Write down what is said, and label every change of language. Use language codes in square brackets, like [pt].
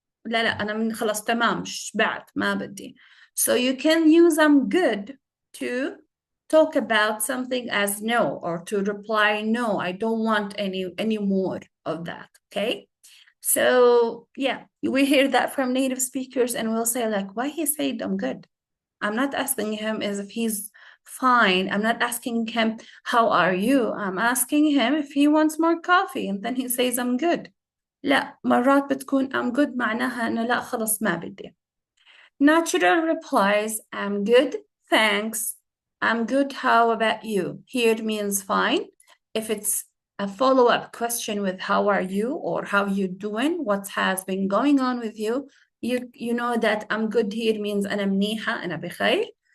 [ar] لا أنا من خلاص تمام شبعت ما بدي. [en] So you can use I'm good to talk about something as no, or to reply no, I don't want any more of that. Okay. So yeah, we hear that from native speakers and we'll say like, why he said I'm good? I'm not asking him as if he's fine. I'm not asking him, how are you? I'm asking him if he wants more coffee, and then he says, I'm good. [ar] لا، مرات بتكون [en] I'm good [ar] معناها إنه لا خلص ما بدي. [en] Natural replies, I'm good, thanks. I'm good, how about you? Here means fine. If it's a follow-up question with how are you or how you doing, what has been going on with you, you know that I'm good here means [ar] أنا منيحة, أنا بخير.